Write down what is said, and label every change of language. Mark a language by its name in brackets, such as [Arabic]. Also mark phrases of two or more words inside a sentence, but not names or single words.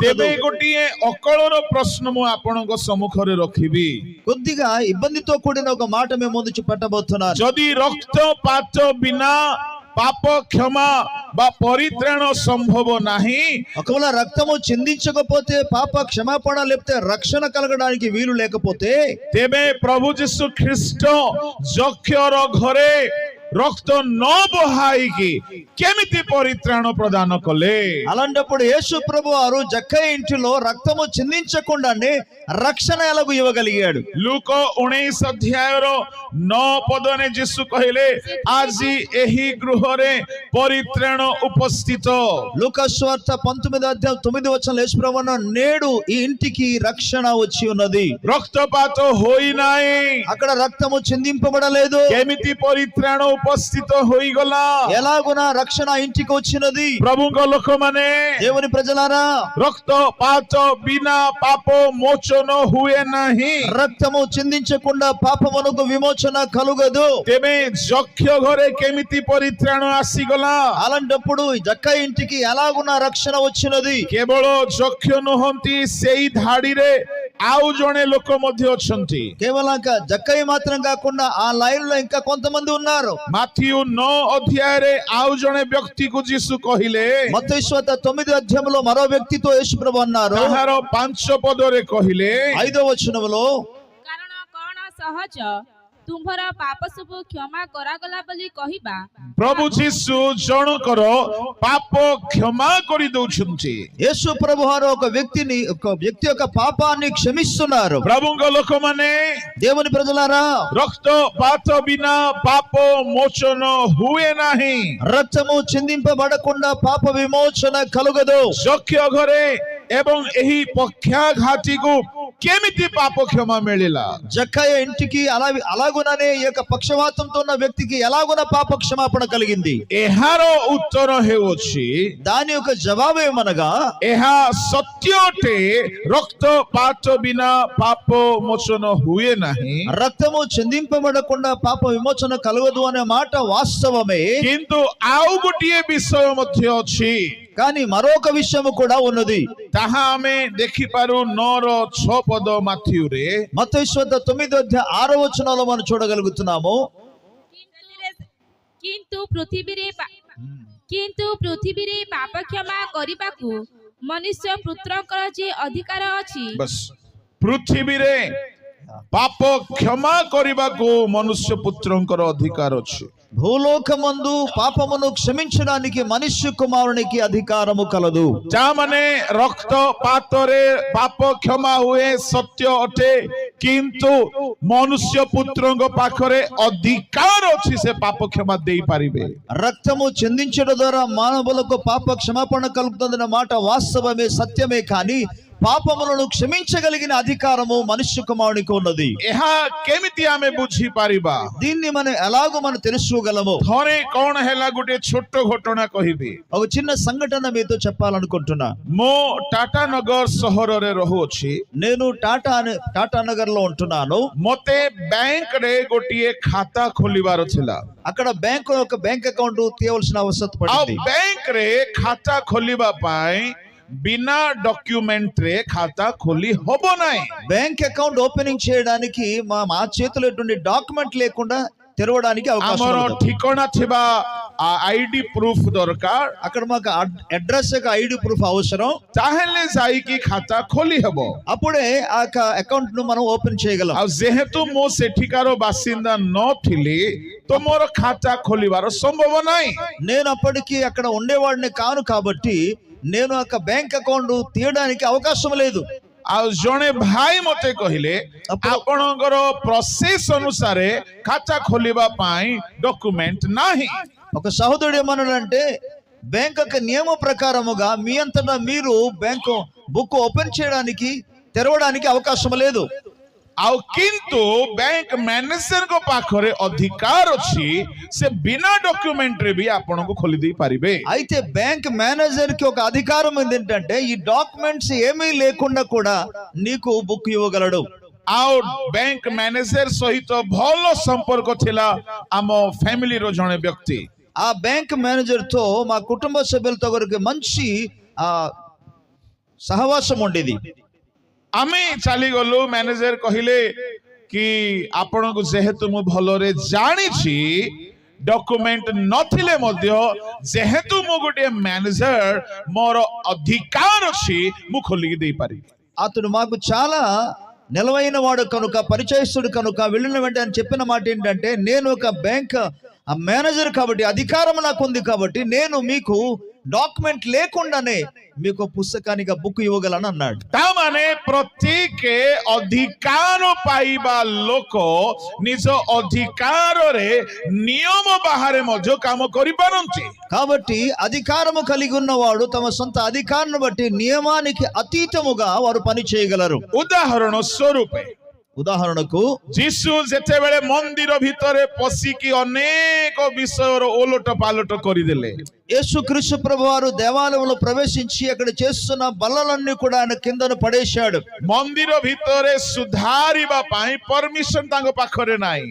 [Odia] ତେବେ ଗୋଟିଏ ଅକଳର ପ୍ରଶ୍ନ ମୁଁ ଆପଣଙ୍କ ସମ୍ମୁଖରେ ରଖିବି। [Telugu] కొద్దిగా ఇబ్బందితో కూడిన ఒక మాట మేము ముందు పెట్టబోతున్నాను. [Odia] ଯଦି ରକ୍ତପାତ ବିନା ପାପ କ୍ଷମା ବା ପରିତ୍ରାଣ ସମ୍ଭବ ନାହିଁ, [Telugu] ఒకవేళ రక్తము చిందించకపోతే పాప క్షమాపణ లేకపోతే రక్షణ కలగడానికి వీలు లేకపోతే [Odia] ତେବେ ପ୍ରଭୁ ଯୀଶୁ ଖ୍ରୀଷ୍ଟ ଯକ୍ଷର ଘରେ ରକ୍ତ ନ ବହାଇକି କେମିତି ପରିତ୍ରାଣ ପ୍ରଦାନ କଲେ? [Telugu] అలాంటప్పుడు యేసు ప్రభు వారు జక్కయ్య ఇంటిలో రక్తము చిందించకుండానే రక్షణ ఎలాగూ ఇవ్వగలిగాడు? [Odia] ଲୁକ 19 ଅଧ୍ୟାୟର 9 ପଦରେ ଯୀଶୁ କହିଲେ, ଆଜି ଏହି ଗୃହରେ ପରିତ୍ରାଣ ଉପସ୍ଥିତ। [Telugu] లూకాసు సువార్త 19:9 యేసు ప్రభు అన్నాడు, నేడు ఈ ఇంటికి రక్షణ వచ్చి ఉన్నది. [Odia] ରକ୍ତପାତ ହୋଇନାହିଁ, [Telugu] అక్కడ రక్తము చిందింపబడలేదు. [Odia] କେମିତି ପରିତ୍ରାଣ ଉପସ୍ଥିତ ହୋଇଗଲା? [Telugu] ఎలాగున రక్షణ ఇంటికి వచ్చినది? [Odia] ପ୍ରଭୁଙ୍କ ଲୋକମାନେ, [Telugu] దేవుని ప్రజలారా, [Odia] ରକ୍ତପାତ ବିନା ପାପ ମୋଚନ ହୁଏ ନାହିଁ। [Telugu] రక్తము చిందించకుండా పాపమునకు విమోచన కలుగదు. [Odia] ତେବେ ଯକ୍ଷ ଘରେ କେମିତି ପରିତ୍ରାଣ ଆସିଗଲା? [Telugu] అలాంటప్పుడు జక్కయ్య ఇంటికి ఎలాగున రక్షణ వచ్చినది? [Odia] କେବଳ ଯକ୍ଷ ନୁହନ୍ତି, ସେଇ ଧାଡିରେ ଆଉ ଜଣେ ଲୋକ ମଧ୍ୟ ଅଛନ୍ତି। [Telugu] కేవలం జక్కయ్య మాత్రం కాకుండా ఆ లైన్ లో ఇంకా కొంతమంది ఉన్నారు. [Odia] ମାଥିଉ 9 ଅଧ୍ୟାୟରେ ଆଉ ଜଣେ ବ୍ୟକ୍ତିକୁ ଯୀଶୁ କହିଲେ, [Telugu] మత్తయి సువార్త 9వ అధ్యాయంలో మరో వ్యక్తితో యేసు ప్రభు అన్నారు. [Odia] ତାହାର 5 ପଦରେ କହିଲେ, [Telugu] 5వ వచనంలో, [Odia] କାରଣ କଣ ସହଜ ତୁମ୍ଭର ପାପ ସବୁ କ୍ଷମା କରାଗଲା ବୋଲି କହିବା। ପ୍ରଭୁ ଯୀଶୁ ଜଣଙ୍କର ପାପ କ୍ଷମା କରିଦଉଛନ୍ତି। [Telugu] యేసు ప్రభు వారు ఒక వ్యక్తి యొక్క పాపాన్ని క్షమిస్తున్నారు. [Odia] ପ୍ରଭୁଙ୍କ ଲୋକମାନେ, [Telugu] దేవుని ప్రజలారా, [Odia] ରକ୍ତପାତ ବିନା ପାପ ମୋଚନ ହୁଏ ନାହିଁ। [Telugu] రక్తము చిందింపబడకుండా పాప విమోచన కలుగదు. [Odia] ଯକ୍ଷ ଘରେ ଏବଂ ଏହି ପକ୍ଷାଘାତୀକୁ କେମିତି ପାପ କ୍ଷମା ମିଳିଲା? [Telugu] జక్కయ్య ఇంటికి అలాగుననే ఈ యొక్క పక్షవాతంతో ఉన్న వ్యక్తికి ఎలాగున పాప క్షమాపణ కలిగింది? [Odia] ଏହାର ଉତ୍ତର ହେଉଅଛି, [Telugu] దాని యొక్క జవాబు ఏమనగా, [Odia] ଏହା ସତ୍ୟ ଅଟେ, ରକ୍ତପାତ ବିନା ପାପ ମୋଚନ ହୁଏ ନାହିଁ। [Telugu] రక్తము చిందింపబడకుండా పాప విమోచన కలగదు అనే మాట వాస్తవమే. [Odia] କିନ୍ତୁ ଆଉ ଗୋଟିଏ ବିଷୟ ମଧ୍ୟ ଅଛି, [Telugu] కానీ మరొక విషయము కూడా ఉన్నది. [Odia] ତାହା ଆମେ ଦେଖିପାରୁ 9:6 ପଦ ମାଥିଉରେ। [Telugu] మత్తయి సువార్త 9వ అధ్యాయం 6వ వచనంలో మనం చూడగలుగుతున్నాము. [Odia] କିନ୍ତୁ ପୃଥିବୀରେ ପାପ କ୍ଷମା କରିବାକୁ ମନୁଷ୍ୟ ପୁତ୍ରଙ୍କର ଯେ ଅଧିକାର ଅଛି, ବସ୍, ପୃଥିବୀରେ ପାପ କ୍ଷମା କରିବାକୁ ମନୁଷ୍ୟ ପୁତ୍ରଙ୍କର ଅଧିକାର ଅଛି। [Telugu] భూలోకమందు పాపమును క్షమించడానికి మనుష్య కుమారునికి అధికారము కలదు. [Odia] ଯାମାନେ ରକ୍ତପାତରେ ପାପ କ୍ଷମା ହୁଏ ସତ୍ୟ ଅଟେ, କିନ୍ତୁ ମନୁଷ୍ୟ ପୁତ୍ରଙ୍କ ପାଖରେ ଅଧିକାର ଅଛି, ସେ ପାପ କ୍ଷମା ଦେଇପାରିବେ। [Telugu] రక్తము చిందించడం ద్వారా మానవులకు పాప క్షమాపణ కలుగుతుందన్న మాట వాస్తవమే, సత్యమే. కానీ పాపములను క్షమించగలిగిన అధికారము మనుష్య కుమారునికి ఉన్నది. [Odia] ଏହା କେମିତି ଆମେ ବୁଝିପାରିବା? [Telugu] దీన్ని మనం ఎలాగో మనం తెలుసుకోగలము? [Odia] ଥରେ କଣ ହେଲା, ଗୋଟେ ଛୋଟ ଘଟଣା କହିବି। [Telugu] ఒక చిన్న సంఘటన మీతో చెప్పాలనుకుంటున్నా. [Odia] ମୁଁ ଟାଟାନଗର ସହରରେ ରହୁଅଛି। [Telugu] నేను టాటా నగర్ లో ఉంటున్నాను. [Odia] ମତେ ବ୍ୟାଙ୍କରେ ଗୋଟିଏ ଖାତା ଖୋଲିବାର ଥିଲା। [Telugu] అక్కడ బ్యాంకు ఒక [English] bank account [Telugu] తీయవలసిన అవసరం [Odia] ଆଉ [Telugu] పడింది. [Odia] ବ୍ୟାଙ୍କରେ ଖାତା ଖୋଲିବା ପାଇଁ ବିନା ଡକ୍ୟୁମେଣ୍ଟରେ ଖାତା ଖୋଲି ହବ ନାହିଁ। [English] bank account opening [Telugu] చేయడానికి మా చేతిలో ఎటువంటి డాక్యుమెంట్ లేకుండా తెరవడానికి అవకాశం [Odia] ଆମର [Telugu] ఉండదు. [Odia] ଠିକଣା ଥିବା [English] ID proof [Odia] ଦରକାର। [Telugu] అక్కడ మాకు అడ్రస్ యొక్క [English] ID proof [Telugu] అవసరం. [Odia] ତାହେଲେ ଯାଇକି ଖାତା ଖୋଲି ହେବ। [Telugu] అప్పుడే ఆ అకౌంట్ ను మనం ఓపెన్ చేయగలం. [Odia] ଆଉ ଯେହେତୁ ମୁଁ ସେଠିକାର ବାସିନ୍ଦା ନଥିଲି, ତ ମୋର ଖାତା ଖୋଲିବାର ସମ୍ଭବ ନାହିଁ। [Telugu] నేను అప్పటికి అక్కడ ఉండేవాడిని కాను కాబట్టి నేను ఒక [English] bank account [Telugu] తీయడానికి అవకాశం లేదు. [Odia] ଆଉ ଜଣେ ଭାଇ ମତେ କହିଲେ, ଆପଣଙ୍କର ପ୍ରୋସେସ ଅନୁସାରେ ଖାତା ଖୋଲିବା ପାଇଁ ଡକ୍ୟୁମେଣ୍ଟ ନାହିଁ। [Telugu] ఒక సహోదరుడు ఏమన్నాడంటే బ్యాంక్ యొక్క నియమ ప్రకారముగా మీ అంతటా మీరు [English] bank book open [Telugu] చేయడానికి తెరవడానికి అవకాశం లేదు. [Odia] ଆଉ କିନ୍ତୁ [English] bank manager's [Odia] ପାଖରେ ଅଧିକାର ଅଛି ସେ ବିନା ଡକ୍ୟୁମେଣ୍ଟରେ ବି ଆପଣଙ୍କୁ ଖୋଲି ଦେଇ ପାରିବେ. [Telugu] అయితే [English] bank manager [Telugu] కి ఒక అధికారం ఏంటంటే ఈ డాక్యుమెంట్స్ ఏమీ లేకుండా కూడా నీకు బుక్ ఇవ్వగలడు. [Odia] ଆଉ [English] bank manager [Odia] ସହିତ ଭଲ ସମ୍ପର୍କ ଥିଲା ଆମ ଫ୍ୟାମିଲିର ଜଣେ ବ୍ୟକ୍ତି. [Telugu] ఆ [English] bank manager [Telugu] తో మా కుటుంబ సభ్యులతో కొరకు మంచి సహవాసం ఉండేది. [Odia] ଆମେ ଚାଲିଗଲୁ. ମ୍ୟାନେଜର କହିଲେ କି ଆପଣଙ୍କୁ ଯେହେତୁ ମୁଁ ଭଲରେ ଜାଣିଛି ଡକ୍ୟୁମେଣ୍ଟ ନଥିଲେ ମଧ୍ୟ ଯେହେତୁ ମୁଁ ଗୋଟିଏ ମ୍ୟାନେଜର ମୋର ଅଧିକାର ଅଛି ମୁଁ ଖୋଲିକି ଦେଇପାରିବି. [Telugu] అతడు మాకు చాలా నిలవైన వాడు కనుక పరిచయస్తుడు కనుక వెళ్ళిన వెంటనే ఆయన చెప్పిన మాట ఏంటంటే నేను ఒక [English] bank manager [Telugu] కాబట్టి అధికారం నాకు ఉంది కాబట్టి నేను మీకు డాక్యుమెంట్ లేకుండానే మీకు పుస్తకానికి బుక్ ఇవ్వగలను అన్నాడు. [Odia] ତାମାନେ ପ୍ରତ୍ୟେକ ଅଧିକାର ପାଇବା ଲୋକ ନିଜ ଅଧିକାରରେ ନିୟମ ବାହାରେ ମଧ୍ୟ କାମ କରିପାରନ୍ତି. [Telugu] కాబట్టి అధికారము కలిగి ఉన్నవాడు తమ సొంత అధికారాన్ని బట్టి నియమానికి అతీతముగా వారు పని చేయగలరు. [Odia] ଉଦାହରଣ ସ୍ୱରୂପ [Telugu] ఉదాహరణకు [Odia] ଯୀଶୁ ଯେତେବେଳେ ମନ୍ଦିର ଭିତରେ ପଶିକି ଅନେକ ବିଷୟର ଓଲଟ ପାଲଟ କରିଦେଲେ. [Telugu] యేసుక్రీస్తు ప్రభువారు దేవాలయంలో ప్రవేశించి అక్కడ చేస్తున్న బల్లలన్నీ కూడా ఆయన కిందను పడేశాడు. [Odia] ମନ୍ଦିର ଭିତରେ ସୁଧାରିବା ପାଇଁ ପରମିଶନ ତାଙ୍କ ପାଖରେ ନାହିଁ.